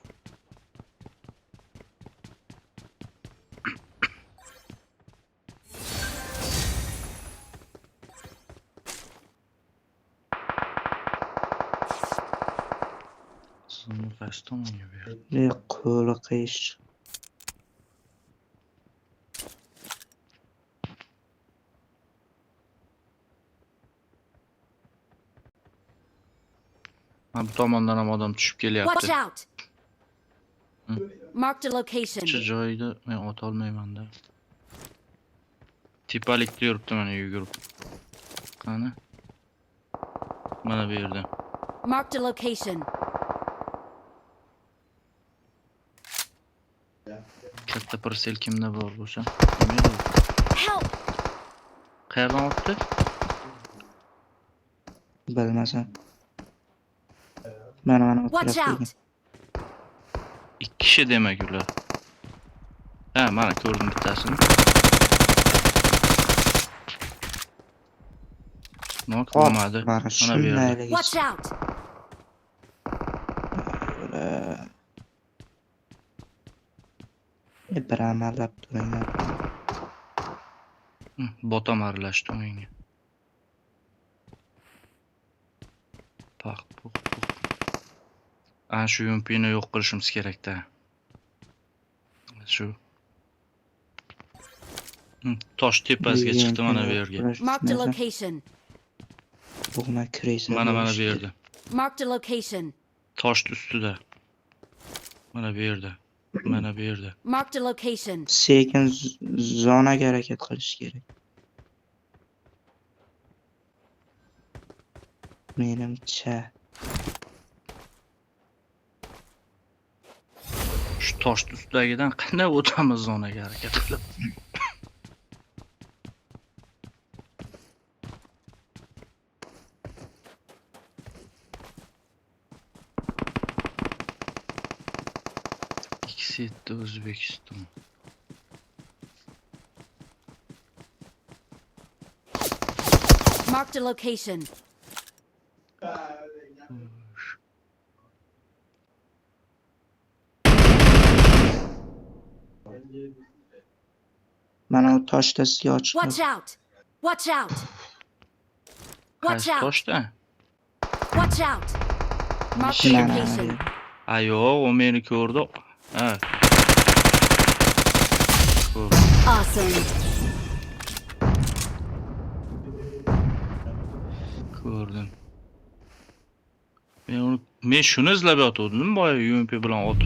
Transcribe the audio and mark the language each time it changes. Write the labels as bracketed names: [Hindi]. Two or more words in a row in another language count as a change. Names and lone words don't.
[Uzbek] Sizni qasddan o'ynab ber. Qo'li qiyish. Mana bu tomondan ham odam tushib [English] Watch [Uzbek] kelyapti. [English] out! Marked a location. [Uzbek] Shu joyda men ota olmayman-da. Tepalikda yuribdi mana yugurib. Qani? Mana bu yerda. [English] Marked a location. [Uzbek] Katta parsel kimda bor bo'lsa? [English] Help! [Uzbek] Qayerdan o'tdi? Bilmasam. Mana [English] Watch [Uzbek] o'tirib [English] out! [Uzbek] Ikki kishi demak ular. Ha, mana ko'rdim bittasini. Nok olmadi. Mana bu yerda. [English] Watch out! [Uzbek] Bir amallab turinglar. Botam aralashdi o'yinga. Paq, paq, paq. Ana shu yumpini yo'q qilishimiz kerak-da. Shu. Tosh tepasiga chiqdi mana bu yerga. [English] Marked a location. [Uzbek] Bug'ma kiraysa. Mana bu yerda. [English] Marked a location. [Uzbek] Tosh ustida. Mana bu yerda. Mana bu yerda. [English] Marked a location. [Uzbek] Sekin zonaga harakat qilish kerak. Menimcha Shu tosh ustidagidan qanday o'tamiz zonaga harakat qilib? X7 O'zbekiston. [English] Marked a location. [Uzbek] mana u toshda siyoh chiqdi. [English] Watch out! Watch out! Watch [Uzbek] Qaysi [English] out! [Uzbek] toshda? [English] Watch out! Marked a [Uzbek] Mana [English] location. [Uzbek] Ayo, o meni ko'rdi. Ha. Awesome. Ko'rdim. Men shuni izlab yotgandim, boya UMP bilan otib.